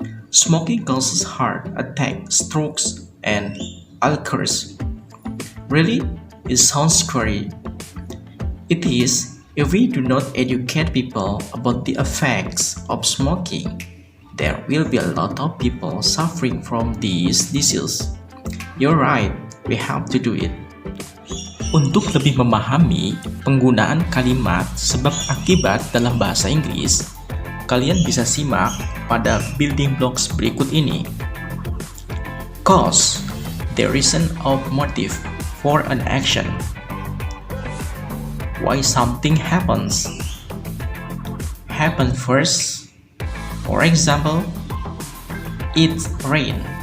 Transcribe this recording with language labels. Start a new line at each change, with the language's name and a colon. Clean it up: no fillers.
English: Smoking causes heart attack, strokes, and ulcers. Really? It sounds scary. It is if we do not educate people about the effects of smoking. There will be a lot of people suffering from this disease. You're right, we have to do it.
Indonesian: Untuk lebih memahami penggunaan kalimat sebab akibat dalam bahasa Inggris, kalian bisa simak pada building blocks berikut ini.
English: Cause, the reason or motive for an action. Why something happens. Happen first. For example, it rained.